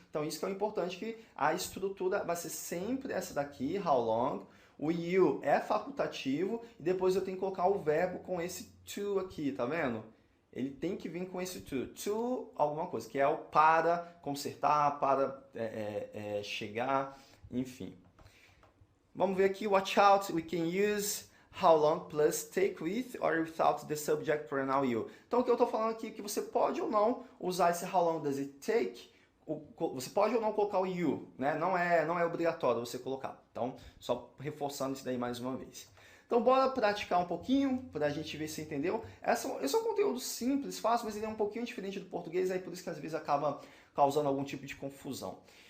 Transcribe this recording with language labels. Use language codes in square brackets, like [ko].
[pt] Então isso que é o importante, que a estrutura vai ser sempre essa daqui, how long, o you é facultativo, e depois eu tenho que colocar o verbo com esse to aqui, tá vendo? Ele tem que vir com esse to alguma coisa, que é o para consertar, para chegar, enfim. Vamos ver aqui, [en] watch out, we can use how long plus take with or without the subject pronoun you. [pt] Então o que eu estou falando aqui é que você pode ou não usar esse how long does it take, você pode ou não colocar o you, né? Não é obrigatório você colocar. Então, só reforçando isso daí mais uma vez. Então bora praticar um pouquinho, para a gente ver se entendeu. Esse é um conteúdo simples, fácil, mas ele é um pouquinho diferente do português, aí por isso que às vezes acaba causando algum tipo de confusão.